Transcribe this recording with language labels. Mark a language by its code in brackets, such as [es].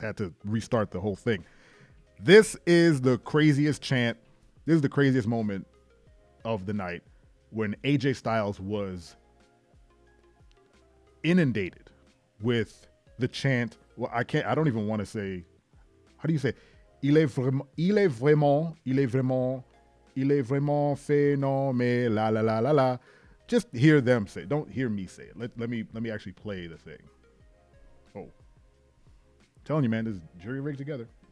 [en] Had to restart the whole thing. This is the craziest chant. This is the craziest moment of the night, when AJ Styles was inundated with the chant. Well, I don't even want to say, how do you say? [fr] Il est vraiment phénoménal, la la la la la. [en] Just hear them say it. Don't hear me say it. Let me actually play the thing. Oh, I'm telling you, man, this is jury rigged together.